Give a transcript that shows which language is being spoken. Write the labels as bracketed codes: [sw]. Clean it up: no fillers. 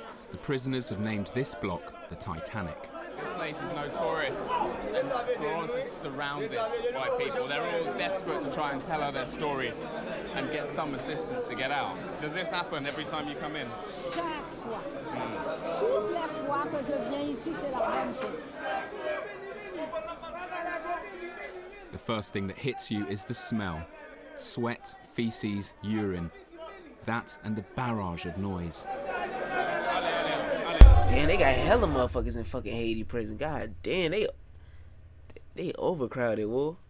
[en] The prisoners have named this block the Titanic. This place is notorious, and Florence is surrounded by people. They're all desperate to try and tell her their story and get some assistance to get out. Does this happen every time you come in? [fr] Chaque fois. Toutes les fois que je viens ici, c'est la même chose. [en] The first thing that hits you is the smell. Sweat, feces, urine. That and the barrage of noise. Damn, they got hella motherfuckers in fucking Haiti prison. God damn, they overcrowded, whoa.